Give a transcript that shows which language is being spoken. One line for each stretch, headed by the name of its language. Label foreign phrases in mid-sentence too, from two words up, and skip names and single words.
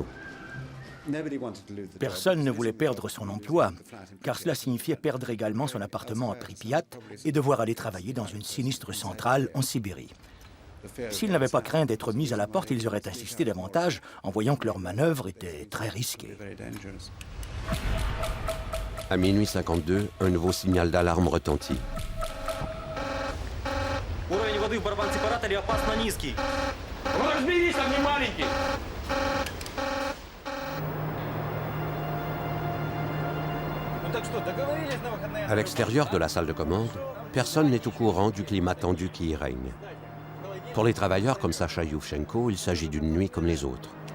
French: Personne ne voulait perdre son emploi, car cela signifiait perdre également son appartement à Pripyat et devoir aller travailler dans une sinistre centrale en Sibérie. S'ils n'avaient pas craint d'être mis à la porte, ils auraient insisté davantage en voyant que leur manœuvre était très risquée. À minuit 52, un nouveau signal d'alarme retentit.
Russian: Уровень воды в барабан-сепараторе опасно низкий. Ну разберись, он не маленький.
French: À l'extérieur de la salle de commande, personne n'est au courant du climat tendu qui y règne. Pour les travailleurs comme Sacha Yuvchenko, il s'agit d'une nuit comme les autres.